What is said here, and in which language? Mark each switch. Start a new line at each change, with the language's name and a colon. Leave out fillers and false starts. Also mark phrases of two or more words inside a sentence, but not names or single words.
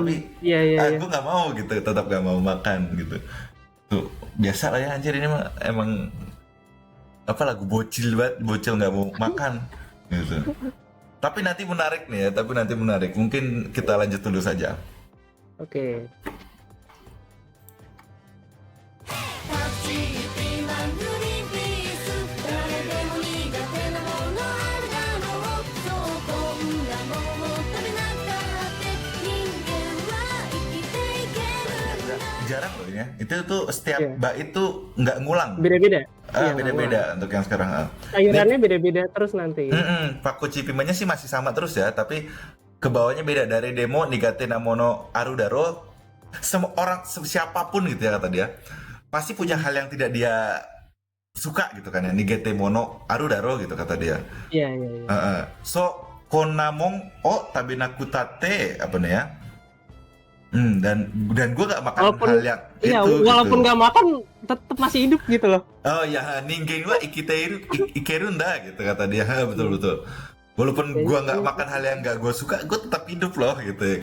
Indonesian: Tapi aku nggak mau gitu, tetap nggak mau makan gitu. Tuh, biasa lah ya anjir ini mah emang apa lagu bocil banget, bocil nggak mau makan gitu. Tapi nanti menarik nih ya, tapi nanti menarik. Mungkin kita lanjut dulu saja. Oke.
Japanese: タクシーピーマングリーンピース誰でも苦手なものあるだろうそうこんなもの食べなかって人間は生きていけるんだ
Indonesian: Jarang loh ini ya. Itu tuh setiap Iya. bait itu nggak ngulang. Beda-beda. Iya, Beda-beda untuk yang sekarang. sayurannya beda-beda terus nanti.
Japanese: Pakuchi Pimanya
Indonesian: sih masih sama terus ya, tapi ke bawahnya beda dari
Japanese: demo Nigate Namono Arudaro.
Indonesian: Semua orang siapapun gitu ya kata dia, pasti punya hal yang tidak dia suka gitu kan ya.
Japanese: Nigate Mono Arudaro
Indonesian: gitu kata dia. Iya, iya, iya.
Japanese: So konamong o tabenakutate apa nih ya?
Indonesian: Dan gue gak makan Walaupun hal yang iya, itu walaupun gitu. nggak makan tetap masih hidup gitu loh. Oh ya,
Japanese: ningen wa ikerunda
Indonesian: gitu kata dia. Betul betul. Walaupun gua nggak makan hal yang nggak gue suka, gue tetap hidup loh gitu.